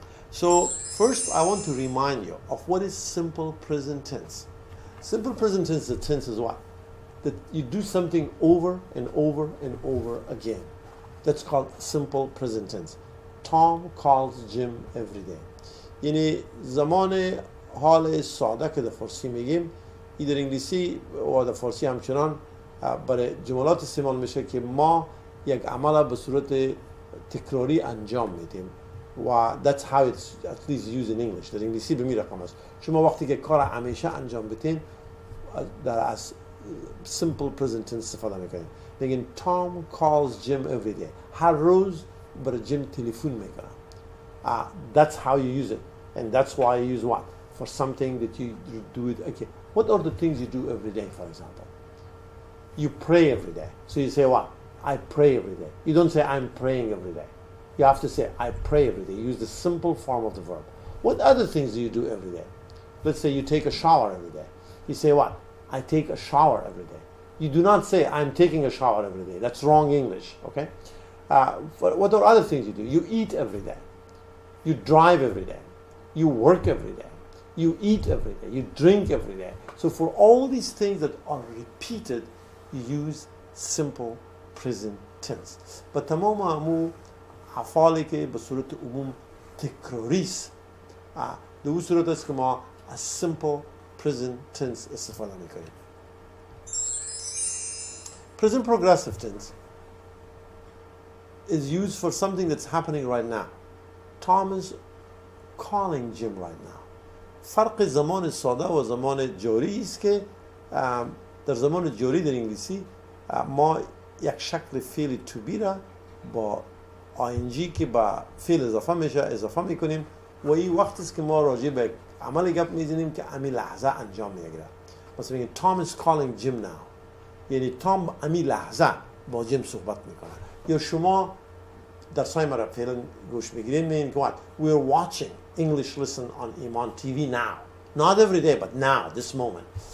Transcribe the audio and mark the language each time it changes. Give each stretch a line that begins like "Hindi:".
English: So first I want to remind you of what is simple present tense. Simple present tense, the tense is what? That you do something over and over and over again. That's called simple present tense. Tom calls Jim every day.
Persian: یعنی زمان حال ساده که در فارسی میگیم، این در انگلیسی و در فارسی همچنان برای جملات استعمال میشه که ما یک عمل به صورت تکراری انجام میدیم و
English: that's how it's at least used in English.
Persian: در انگلیسی به این رقم است. شما وقتی که کار همیشه انجام بدین در از simple present tense استفاده میکنین. میگین
English: Tom calls Jim every day.
Persian: هر روز برای جیم تلفن میکنه.
English: That's how you use it, and that's why you use what? For something that you do it. Okay, what are the things you do every day, for example? You pray every day. So you say what? I pray every day. You don't say I'm praying every day. You have to say I pray every day. You use the simple form of the verb. What other things do you do every day? Let's say you take a shower every day. You say what? I take a shower every day. You do not say I'm taking a shower every day. That's wrong English, okay? What are other things you do? You eat every day. You drive every day. You work every day. You eat every day. You drink every day. So for all these things that are repeated, you use simple present tense.
Persian: But تمام امو افعالی که به صورت عموم تکراری است، به اون صورت است که ما از simple present tense استفاده میکنیم.
English: Present progressive tense is used for something that's happening right now. Tom is calling Jim right now.
Persian: فرق زمان ساده و زمان جاری است که در زمان جاری در انگلیسی ما یک شکل فعل to be را با ing که با فعل اضافه میکنیم و این وقت است که ما راجع به عمل گپ میزنیم که همین لحظه انجام میگیره. مثلا میگن
English: Tom is calling Jim now.
Persian: یعنی تام امی لحظه با جیم صحبت میکنه. یا شما درسای ما را فعلا گوش میگیرین میگین که
English: what we're watching English lesson on Iman TV now. Not every day but now, this moment.